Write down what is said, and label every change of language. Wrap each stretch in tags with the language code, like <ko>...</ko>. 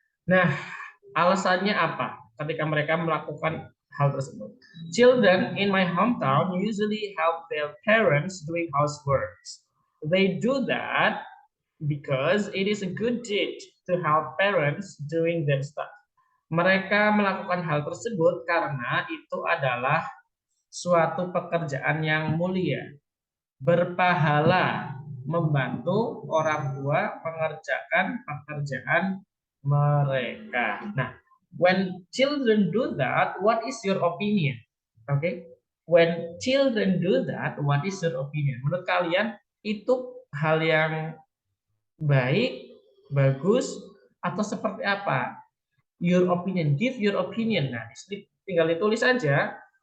<id>Nah, alasannya apa ketika mereka melakukan hal tersebut?</id> <en>Children in my hometown usually help their parents doing housework. They do that because it is a good deed to help parents doing their stuff.</en> <id>Mereka melakukan hal tersebut karena itu adalah suatu pekerjaan yang mulia, berpahala, membantu orang tua mengerjakan pekerjaan mereka.</id> <en>Nah, when children do that, what is your opinion? Okay, when children do that, what is your opinion?</en> <id>Menurut kalian itu hal yang baik, bagus, atau seperti apa?</id> <en>Your opinion, give your opinion.</en> <id>Nah, tinggal ditulis aja.</id>